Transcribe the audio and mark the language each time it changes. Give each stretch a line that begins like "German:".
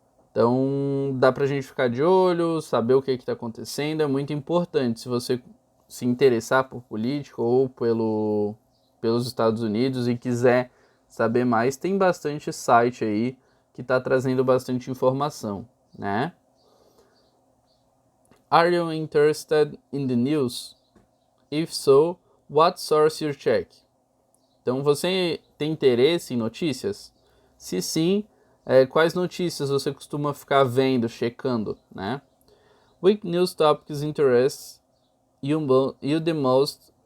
Portuguese: Então, dá pra gente ficar de olho, saber o que está acontecendo, é muito importante. Se você se interessar por política ou pelos Estados Unidos e quiser saber mais, tem bastante site aí que está trazendo bastante informação, né?
English: Are you interested in the news? If so, what source you check?
Portuguese: Então, você tem interesse em notícias? Se sim, quais notícias você costuma ficar vendo, checando, né?
English: Which news topics interest you the most?